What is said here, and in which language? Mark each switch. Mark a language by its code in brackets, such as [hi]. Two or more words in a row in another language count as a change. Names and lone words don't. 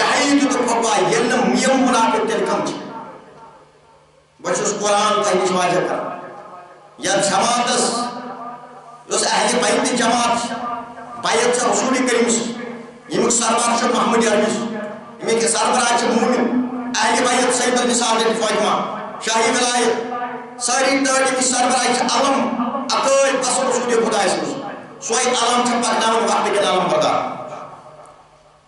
[ks] حیی دِتُکھ فتوا ییٚلہِ نہٕ یِم منافق تیٚلہِ کم چھِ بہٕ چھُس قرآن تۄہہِ نِش واضح کران یتھ جماعتس یۄس اہلِ بیتٕچ جماعت چھِ بیت چھِ رسوٗلِ کریٖم ییٚمیُک سربراہ چھُ محمد عربی ییٚمِکۍ سربراہ چھِ موٗمِن اہلِ بیت سید النساء فاطمہ شاہی ولایت سٲری تٲرۍ ییٚمِچ سربراہ چھِ علم عقٲیِد بس رسوٗلِ خۄدایس منٛز سۄے علم چھِ پکناوٕنۍ وقتہٕ کٮ۪ن علم بردار